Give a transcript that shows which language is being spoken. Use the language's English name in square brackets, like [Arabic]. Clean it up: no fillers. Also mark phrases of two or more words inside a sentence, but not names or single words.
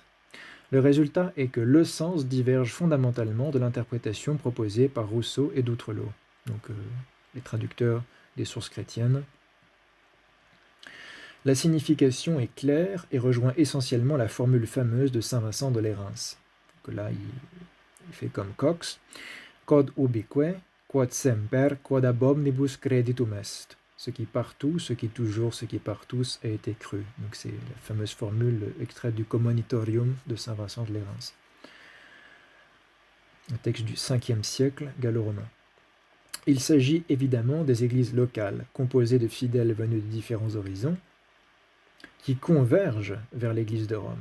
[French] Le résultat est que le sens diverge fondamentalement de l'interprétation proposée par Rousseau et d'Outrelot, donc les traducteurs des sources chrétiennes. La signification est claire et rejoint essentiellement la formule fameuse de saint Vincent de Lérins. Donc là, il fait comme Cox. [Latin] Quod ubique, quod semper, quod ab omnibus creditum est. [French] Ce qui partout, ce qui toujours, ce qui par tous a été cru. Donc c'est la fameuse formule extraite du Commonitorium de saint Vincent de Lérins. Un texte du 5e siècle gallo-romain. Il s'agit évidemment des églises locales, composées de fidèles venus de différents horizons, qui convergent vers l'église de Rome.